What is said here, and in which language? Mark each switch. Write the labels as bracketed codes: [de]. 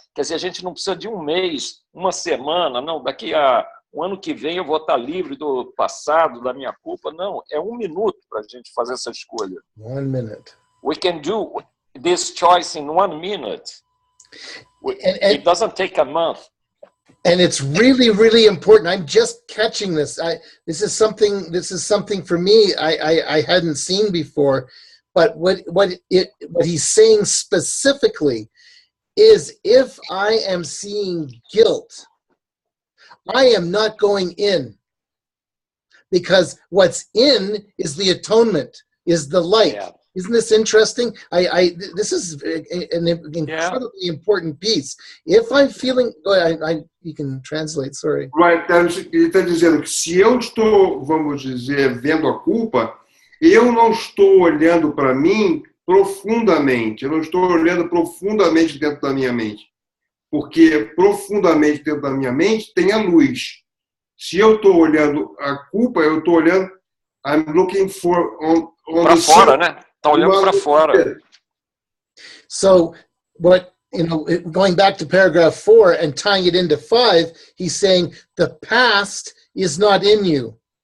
[pt] Quer dizer, a gente não precisa de um mês, uma semana, não, daqui a um ano que vem eu vou estar livre do passado, da minha culpa. Não, é 1 minuto para a gente fazer essa escolha. [en] 1 minute. We can do this choice in 1 minute. It doesn't take a month. And it's really, really important. I'm just catching this. This is something for me I hadn't seen before. But what he's saying specifically is, if I am seeing guilt, I am not going in, because what's in is the atonement, is the light. Yeah. Isn't this interesting? This is an incredibly important piece. If I'm feeling, you can translate, sorry. [pt] Right, ele está dizendo que se eu estou, vamos dizer, vendo a culpa, eu não estou olhando para mim profundamente, eu não estou olhando profundamente dentro da minha mente, porque profundamente dentro da minha mente tem a luz. Se eu estou olhando a culpa, eu estou olhando, [en] I'm looking for on [pt] para fora, né? Está olhando para fora. [en] So, going back to paragraph 4 and tying it into 5, he's saying the past is not in you.